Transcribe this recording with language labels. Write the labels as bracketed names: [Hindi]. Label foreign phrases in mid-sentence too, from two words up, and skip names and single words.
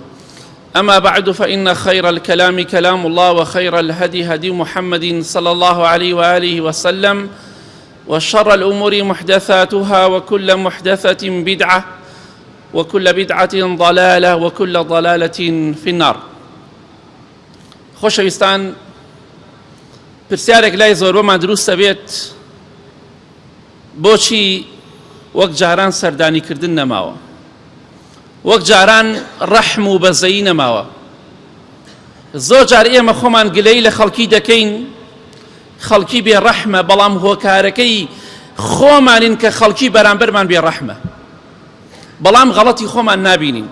[Arabic] أما بعد، فإن خير الكلام كلام الله، وخير الهدي هدي محمد صلى الله عليه وآله وسلم، وشر الأمور محدثاتها، وكل محدثة بدعة، وكل بدعة ضلالة، وكل ضلالة في النار. [Central Kurdish] خۆشەویستان، پرسیارێک لای زۆربەمان دروستە بێت، بۆچی وەک جاران سەردانیکردن نەماوە، وەک جاران ڕەحم و بەزەیی نەماوە. زۆر جار ئێمە خۆمان گلەی لە خەڵکی دەکەین، خەڵکی بێڕەحمە، بەڵام هۆکارەکەی خۆمانین کە خەڵکی بەرامبەرمان بێڕەحمە، بەڵام غەڵەتی خۆمان نابینین.